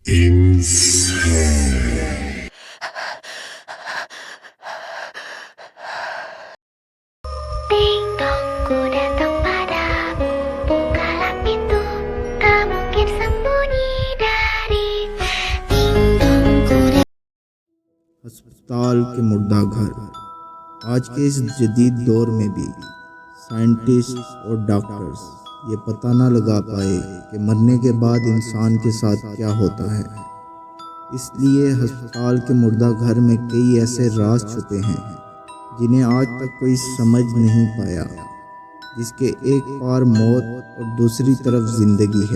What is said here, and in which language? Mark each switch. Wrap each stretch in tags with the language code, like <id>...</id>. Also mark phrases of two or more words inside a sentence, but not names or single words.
<id>Insane. Ding dong, ku datang padamu. Bukalah pintu, tak mungkin sembunyi dari. Ding dong, ku</id> <ur>ہسپتال کے مردہ گھر۔ آج کے اس جدید دور میں بھی سائنٹسٹ اور ڈاکٹرز یہ پتہ نہ لگا پائے کہ مرنے کے بعد انسان کے ساتھ کیا ہوتا ہے۔ اس لیے ہسپتال کے مردہ گھر میں کئی ایسے راز چھپے ہیں جنہیں آج تک کوئی سمجھ نہیں پایا، جس کے ایک پار موت اور دوسری طرف زندگی ہے۔</ur>